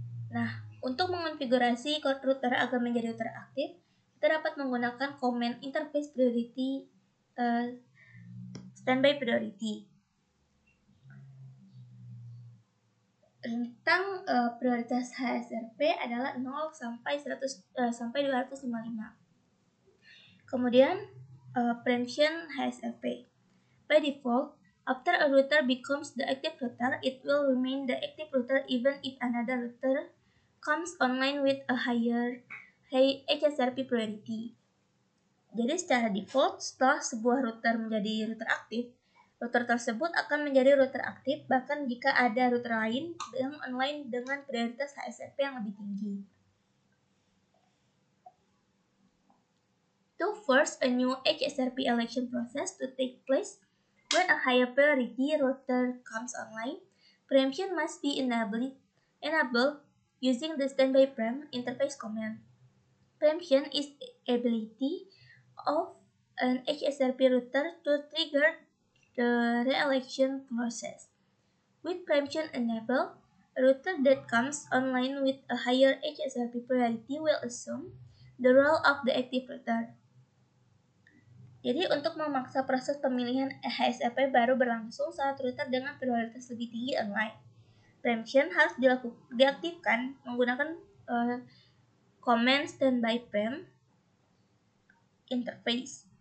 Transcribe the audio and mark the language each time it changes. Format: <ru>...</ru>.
<id>Nah, untuk mengonfigurasi router agar menjadi router aktif, kita dapat menggunakan command interface priority standby priority. Rentang prioritas HSRP adalah 0 sampai 255. Kemudian preemption HSRP.</id> <en>By default, after a router becomes the active router, it will remain the active router even if another router comes online with a high HSRP priority.</en> <id>Jadi secara default, setelah sebuah router menjadi router aktif, router tersebut akan menjadi router aktif bahkan jika ada router lain yang online dengan prioritas HSRP yang lebih tinggi.</id> <en>To force a new HSRP election process to take place when a higher priority router comes online, preemption must be enabled using the standby prem interface command. Preemption is the ability of an HSRP router to trigger the re-election process. With preemption enabled, a router that comes online with a higher HSRP priority will assume the role of the active router.</en> <id>Jadi untuk memaksa proses pemilihan HSRP baru berlangsung saat router dengan prioritas lebih tinggi online. Preemption harus diaktifkan menggunakan command standby prem interface.</id>